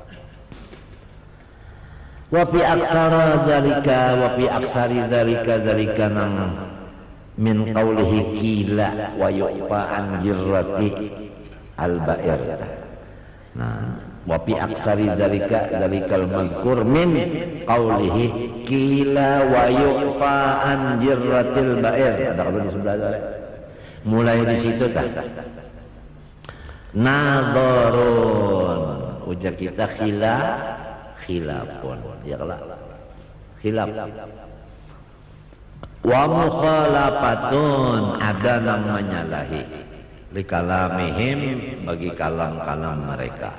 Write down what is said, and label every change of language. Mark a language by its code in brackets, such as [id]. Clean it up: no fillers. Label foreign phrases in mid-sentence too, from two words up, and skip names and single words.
[ar] وفي أكثر ذلك nang من قوله قيل ويعفى عن جرة البعير. Nah, وفي أكثر ذلك المذكور من قوله قيل ويعفى عن جرة البعير. [id] Ada kalau di sebelah sana. [bjn] Mulai di situ tah. Nadharun, ujar kita khilafun, ya kalau khilaf. [ar] ومخالفة, [id] ada yang menyalahi likalamihim, bagi kalam-kalam mereka.